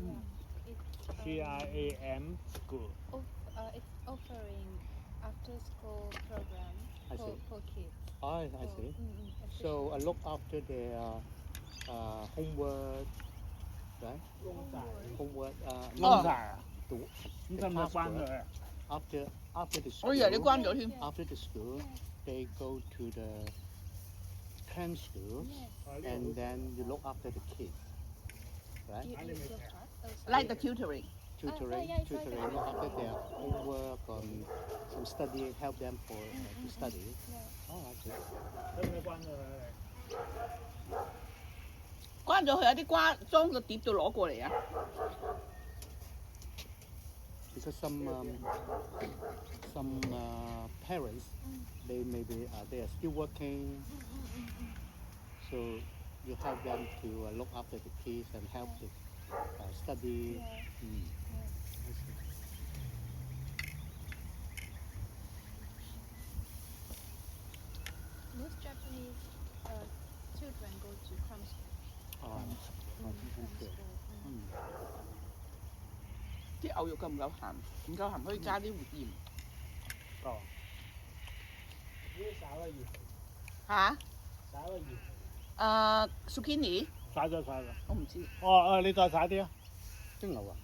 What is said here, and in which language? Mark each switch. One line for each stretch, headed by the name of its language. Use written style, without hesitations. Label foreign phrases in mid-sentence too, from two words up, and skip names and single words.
English: CRAM school. It's offering after-school program I see. for kids. I see. So I look after their homework, right? Homework.
Cantonese: 窿晒啊！
English: The
Cantonese: 咁使唔使關佢啊？
English: after the
Cantonese: 我以為你
English: school.
Cantonese: 關咗添。
English: After the school, they go to the cram school, Yes. and then you look after the kids, right? Like the tutoring. Tutoring, yes, tutoring, look after their homework, some study, help them for to study. Yeah. Oh, I see.
Cantonese: 使唔使關咗佢？關咗佢有啲瓜裝個碟度攞過嚟啊！
English: Because some parents, they maybe they are still working, so you help them to look after the kids and help them study. Most Japanese children go to cram school. Oh, Cram okay. school.
Cantonese: 啲牛肉夠唔夠鹹？唔夠鹹可以加啲鹽。哦。呢啲稍微鹽。嚇？稍微鹽。 zucchini，曬咗曬啦。我唔知。你再曬啲啊？蒸牛啊，